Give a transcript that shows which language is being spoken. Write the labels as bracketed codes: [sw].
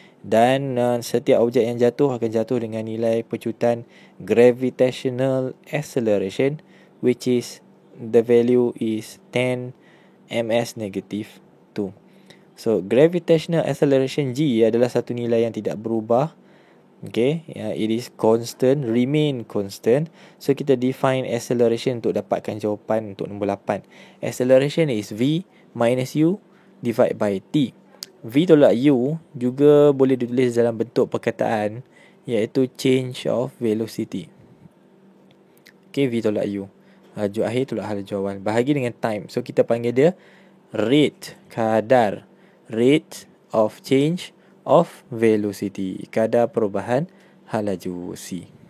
[ms] Dan setiap objek yang jatuh akan jatuh dengan nilai pecutan gravitational acceleration, [en] which is the value is 10 ms negative 2. [ms] So gravitational acceleration G adalah satu nilai yang tidak berubah. [en] Okay, it is constant, remain constant. [ms] So kita define acceleration untuk dapatkan jawapan untuk nombor 8. [en] Acceleration is V minus U divide by T. [ms] V tolak U juga boleh ditulis dalam bentuk perkataan, iaitu change of velocity. Okay, V tolak U, haju akhir tolak hal jawapan, bahagi dengan time. So kita panggil dia rate, kadar, rate of change of velocity, kadar perubahan halaju C.